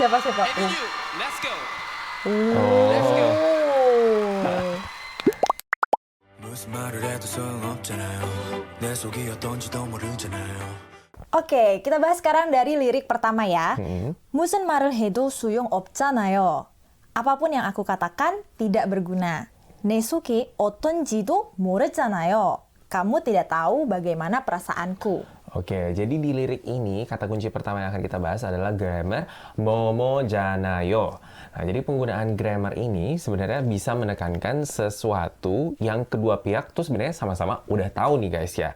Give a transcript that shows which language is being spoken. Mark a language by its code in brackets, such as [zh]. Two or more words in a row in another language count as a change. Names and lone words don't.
[id] Siapa? [en] Let's go. Oh. [ko] 무슨 말을 해도 소용없잖아요. 내 속이 어떤지도 모르잖아요. [id] Oke, kita bahas sekarang dari lirik pertama ya. [ko] 무슨 말을 해도 소용 없잖아요. [id] Apapun yang aku katakan tidak berguna. [ko] 내 속이 어떤지도 모르잖아요. [id] Kamu tidak tahu bagaimana perasaanku. Oke, jadi di lirik ini kata kunci pertama yang akan kita bahas adalah grammar momojanayo. Nah, jadi penggunaan grammar ini sebenarnya bisa menekankan sesuatu yang kedua pihak tuh sebenarnya sama-sama udah tahu nih guys ya.